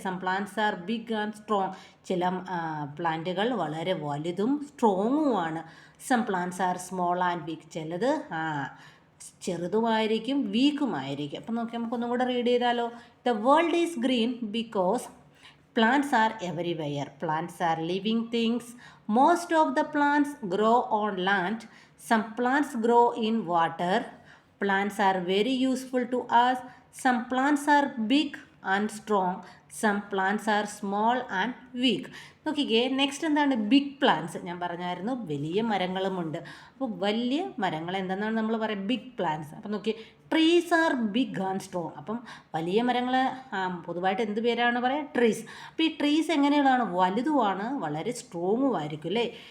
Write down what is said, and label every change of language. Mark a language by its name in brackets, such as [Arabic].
[English] Some plants are big and strong. [Malayalam] ചില പ്ലാന്റുകൾ വളരെ വലുതും സ്ട്രോങ്ങുമാണ്. [English] Some plants are small and weak. [Malayalam] ചിലത് ചെറുതുമായിരിക്കും, വീക്കുമായിരിക്കും. അപ്പം നോക്കി നമുക്കൊന്നും കൂടെ റീഡ് ചെയ്താലോ. [English] The world is green because plants are everywhere. Plants are living things. Most of the plants grow on land. Some plants grow in water. Plants are very useful to us. Some plants are big and strong. Some plants are small and weak. [Malayalam] നോക്കിക്കേ, next എന്താണ്? [English] Big plants. [Malayalam] ഞാൻ പറഞ്ഞായിരുന്നു വലിയ മരങ്ങളുമുണ്ട്. അപ്പോൾ വലിയ മരങ്ങൾ എന്തെന്നാണ് നമ്മൾ പറയുക? [English] Big plants. [Malayalam] അപ്പം നോക്കി, [English] Trees are big and strong. [Malayalam] അപ്പം വലിയ മരങ്ങൾ പൊതുവായിട്ട് എന്ത് പേരാണ് പറയുക? ട്രീസ്. അപ്പോൾ ഈ ട്രീസ് എങ്ങനെയുള്ളതാണ്? വലുതുമാണ്, വളരെ സ്ട്രോങ്ങും ആയിരിക്കും അല്ലേ.